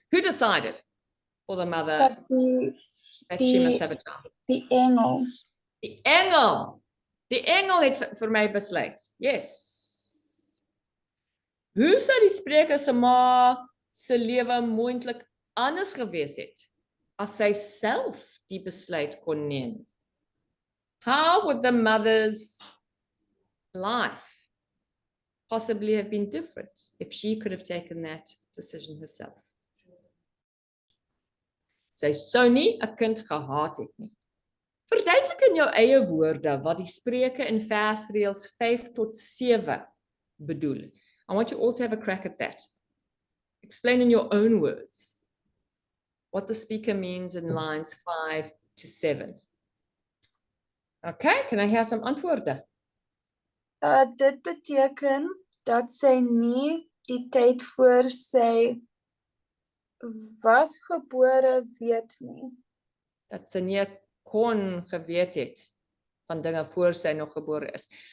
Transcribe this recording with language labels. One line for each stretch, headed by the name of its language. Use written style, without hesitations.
English: Who decided for the mother
Afrikaans: Dat
English: she must have a child?
Afrikaans: die engel. Die engel. Die engel het vir my besluit. Yes. Hoe sou die spreker se ma se lewe moontlik anders gewees het as sy self die besluit kon neem?
English: How would the mother's life possibly have been different if she could have taken that decision herself?
Afrikaans: Sy sou nie 'n kind gehaat het nie. Verduidelik in jou eie woorde wat die spreuke in versreëls 5 tot 7 bedoel.
English: I want you all to have a crack at that. Explain in your own words what the speaker means in lines 5 to 7. Okay, can I hear some antwoorde?
Afrikaans: Dit beteken dat sy nie die tyd voor sy was gebore weet nie. Dat sy nie kon geweet het van dinge voor sy nog gebore is.